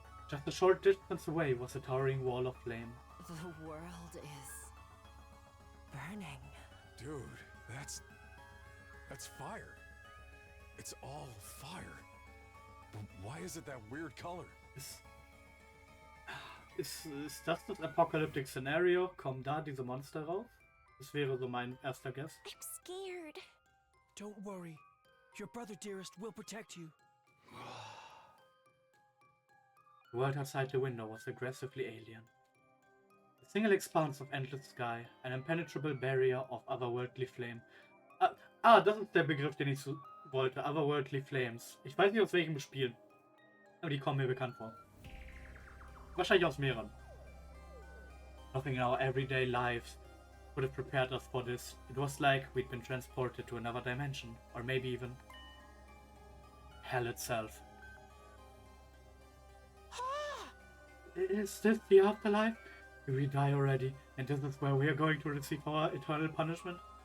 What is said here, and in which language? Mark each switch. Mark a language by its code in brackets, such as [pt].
[en] Just a short distance away was a towering wall of flame. The world is burning. Dude, that's fire. It's all fire. But why is it that weird color? [de] Ist das [en] Apocalyptic Scenario? [de] Kommen da diese Monster raus? Das wäre so mein erster Guess. [en] I'm scared. Don't worry. Your brother dearest will protect you. The world outside the window was aggressively alien. A single expanse of endless sky, an impenetrable barrier of otherworldly flame. [de] Das ist der Begriff, den ich wollte. [en] Otherworldly Flames. [de] Ich weiß nicht aus welchem Spiel. Aber die kommen mir bekannt vor. Wahrscheinlich aus mehreren. [en] Nothing in our everyday lives would have prepared us for this. It was like we'd been transported to another dimension. Or maybe even hell itself. Is this the afterlife? We die already, and this is where we are going to receive our eternal punishment?